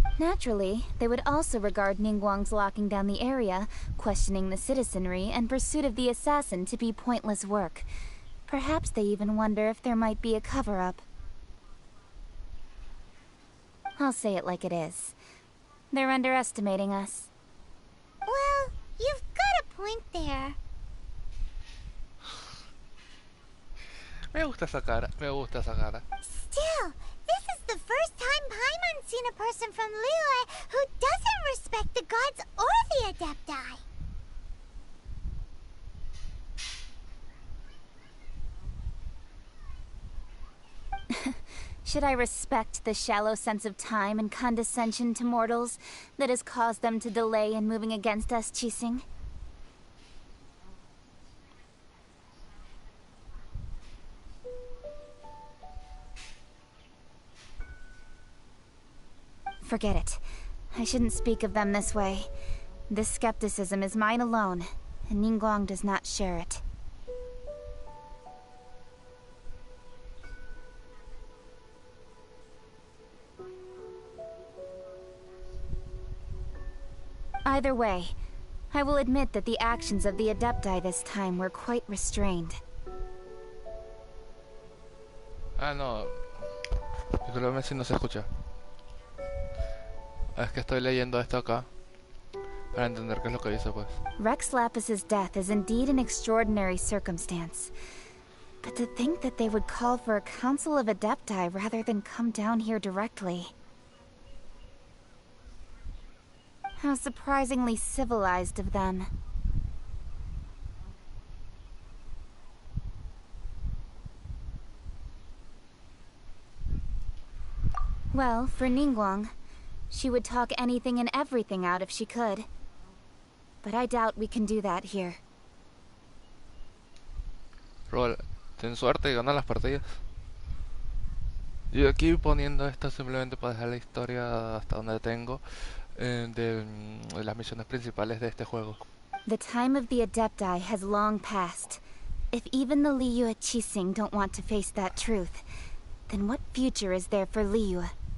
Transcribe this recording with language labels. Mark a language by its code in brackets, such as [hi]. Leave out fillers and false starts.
[en] Naturally, they would also regard Ningguang's locking down the area, questioning the citizenry, and pursuit of the assassin to be pointless work. Perhaps they even wonder if there might be a cover-up. I'll say it like it is. They're underestimating us. Well, you've got a point there. [es] Me gusta esa cara, me gusta esa cara. [en] Still, this is the first time Paimon's seen a person from Liyue who doesn't respect the gods or the Adepti. Should I respect the shallow sense of time and condescension to mortals that has caused them to delay in moving against us, Qixing? Forget it. I shouldn't speak of them this way. This skepticism is mine alone, and Ningguang does not share it. Either way, I will admit that the actions of the Adepti this time were quite restrained. [es] Ah, no. Disculpame si no se escucha. Es que estoy leyendo esto acá para entender qué es lo que dice, pues. [en] Rex Lapis's death is indeed an extraordinary circumstance. But to think that they would call for a council of Adepti rather than come down here directly. How surprisingly civilized of them. Well, for Ningguang, she would talk anything and everything out if she could. But I doubt we can do that here. [es] Pero ten suerte y gana las partidas. Yo aquí poniendo esto simplemente para dejar la historia hasta donde tengo de las misiones principales de este juego. [en] The time of the Adepti has long passed. If even the Liyue Qixing don't want to face that truth, then what future is there for Liyue?